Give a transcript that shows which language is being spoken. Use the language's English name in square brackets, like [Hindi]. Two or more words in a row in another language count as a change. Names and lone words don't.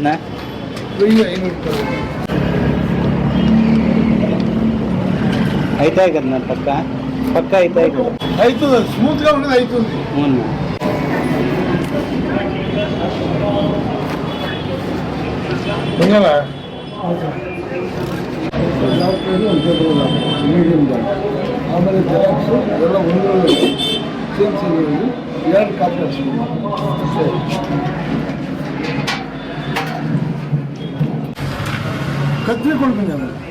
[Telugu] 1500 అవుతాయి కదా పక్క పక్క అవుతాయి కదా. అవుతుంది, స్మూత్ గా ఉండేది అవుతుంది. అవును. [Kannada] ఉండాలా ಆಮೇಲೆ ಜೆರಾಕ್ಸ್ ಎಲ್ಲ ಒಂದು ಚೇಂಜ್ ಎರಡು ಕಾಪಿ ಕತ್ರಿ ಕೊಡ್ತೀನಿ ಆಮೇಲೆ.